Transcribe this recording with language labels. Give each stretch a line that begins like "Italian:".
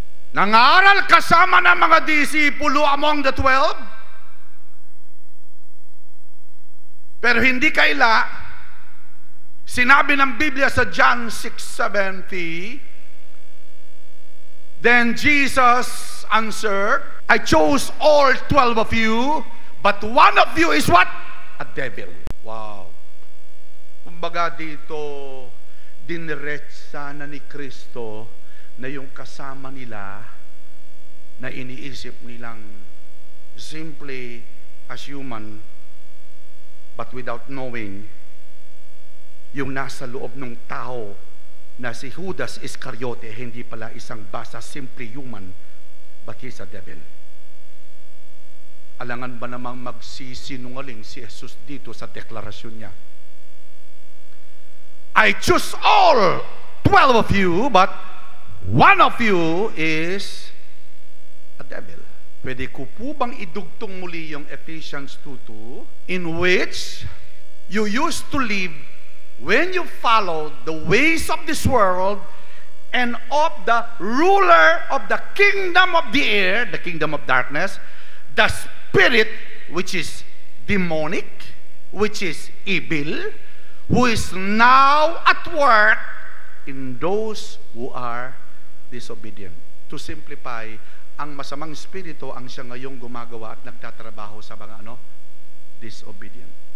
Filipino: Nangaral kasama ng mga disipulo
English: among the 12.
Filipino: Pero hindi kaila, sinabi ng Biblia sa
English: John 6:70, then Jesus answered, I chose all 12 of you, but one of you is what? A devil. Wow.
Filipino: Kumbaga dito, diniretsa na ni Kristo na yung kasama nila na iniisip nilang
English: simply as human, but without knowing,
Filipino: yung nasa loob ng tao na si Judas Iscariote, hindi pala isang basta,
English: simply human, but he's a devil.
Filipino: Alangan ba namang magsisinungaling si Jesus dito sa deklarasyon niya?
English: I choose all 12 of you, but one of you is a devil.
Filipino: Pwede ko po bang idugtong muli yung
English: Ephesians 2:2, in which you used to live when you followed the ways of this world and of the ruler of the kingdom of the air, the kingdom of darkness, the spirit which is demonic, which is evil, who is now at work in those who are disobedient. To simplify,
Filipino: ang masamang espiritu ang siya ngayong gumagawa at nagtatrabaho sa mga disobedient.